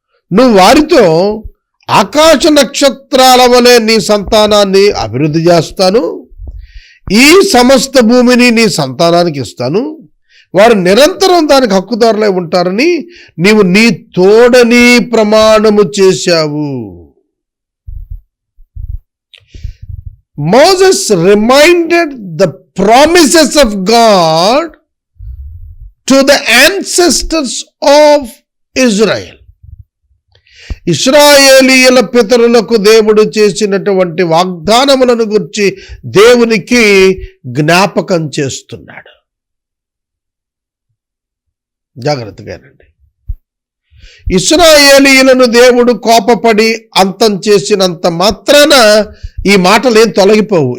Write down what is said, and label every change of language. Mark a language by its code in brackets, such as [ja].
[te] నువ్వు వారితో, ఆకాశ నక్షత్రాల వలె నీ సంతానాన్ని అభివృద్ధి చేస్తాను, ఈ సమస్త భూమిని నీ సంతానానికి ఇస్తాను, వారు నిరంతరం దానికి హక్కుదారులై ఉంటారని నీవు నీ తోడని ప్రమాణము చేశావు. [en] Moses reminded the promises of God to the ancestors of Israel. [te] ఇశ్రాయేలీయుల పితరులకు దేవుడు చేసినటువంటి వాగ్దానములను గురించి దేవునికి జ్ఞాపకం చేస్తున్నాడు. జాగ్రత్తగానండి. ఇశ్రాయేలీయులను దేవుడు కోపపడి అంతం చేసినంత మాత్రాన ఈ మాటలు ఏం తొలగిపోవు.